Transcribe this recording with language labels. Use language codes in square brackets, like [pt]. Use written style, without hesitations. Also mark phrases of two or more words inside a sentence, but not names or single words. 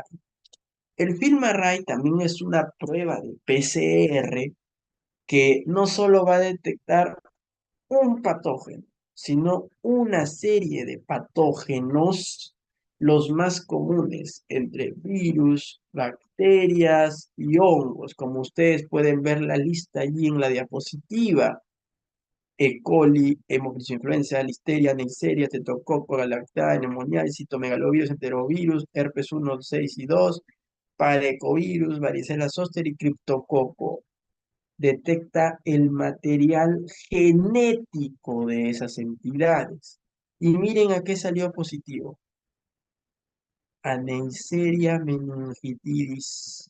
[es] El FILMARRAY también es una prueba de PCR que no solo va a detectar un patógeno, sino una serie de patógenos, los más comunes entre virus, bacterias y hongos, como ustedes pueden ver la lista allí en la diapositiva. E. coli, Haemophilus influenza, Listeria, Neisseria, Tetrococo, Galactae, Pneumoniae, Citomegalovirus, Enterovirus, Herpes 1, 6 y 2, Parecovirus, Varicela zoster y Criptococo. Detecta el material genético de esas entidades. Y miren a qué salió positivo. A Neisseria meningitidis.